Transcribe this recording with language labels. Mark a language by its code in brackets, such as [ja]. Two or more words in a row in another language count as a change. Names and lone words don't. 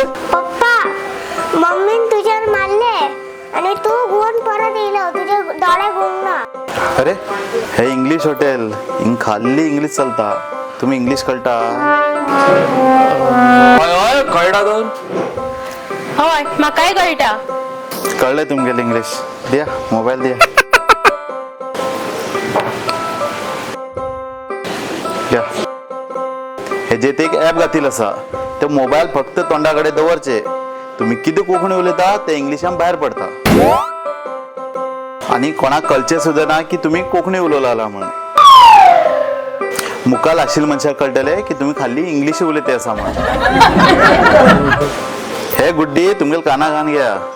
[kok] पप्पा मम्मीन तुझ्यावर मारले आणि तू गुण परत येलो तुझे डोळे गुंगना. अरे हे इंग्लिश हॉटेल हिंग खाल्ली इंग्लिश चलता. तुम्ही इंग्लिश कळटा? हय कळटा दोन. हय म्हाकाय कळटा. कळलंय तुमगेले इंग्लिश. [mr] द्या मोबाईल द्या. घ्या. [kok] हे जे ते एक ॲप घातील असा ते मोबाईल फक्त तोंडाकडे दवरचे. तुम्ही किती कोंकणी उलयता ते इंग्लिशान भायर पडता आणि कोणाक कळचे सुद्धा ना की तुम्ही कोंकणी उलयला म्हणून. मुखाल आशिल्ले मनशाक कळटले की तुम्ही खाली इंग्लिश उलयते असा म्हणून. हे गुड्डी तुमगेल काना घान घ्या.